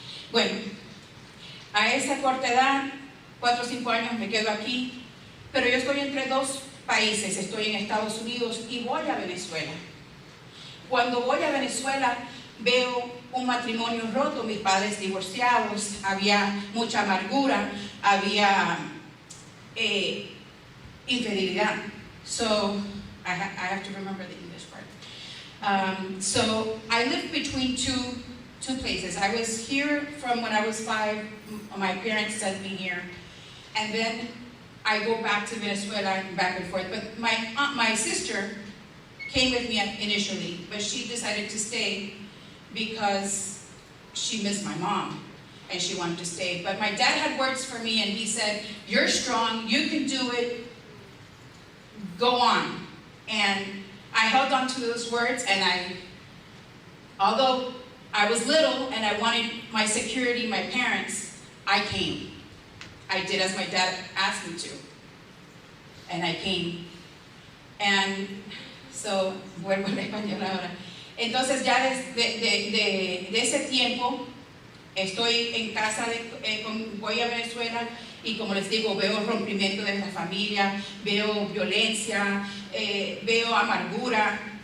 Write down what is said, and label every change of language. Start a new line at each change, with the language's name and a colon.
Spanish: Bueno, a esa corta edad, 4 o 5 años, me quedo aquí, pero yo estoy entre dos países, estoy en Estados Unidos y voy a Venezuela. Cuando voy a Venezuela, veo un matrimonio roto, mis padres divorciados, había mucha amargura, había infidelidad.
English: So, I have to remember the English part. So, I lived between two places. I was here from when I was 5, my parents sent me here, and then I go back to Venezuela and back and forth. But my sister came with me initially, but she decided to stay because she missed my mom and she wanted to stay. But my dad had words for me and he said, you're strong, you can do it, go on. And I held on to those words, and although I was little and I wanted my security, my parents, I came. I did as my dad asked me to. And I came. And so,
Spanish: vuelvo al español ahora. Entonces ya de ese tiempo estoy en casa, voy a Venezuela y como les digo, veo rompimiento de la familia, veo violencia, veo amargura,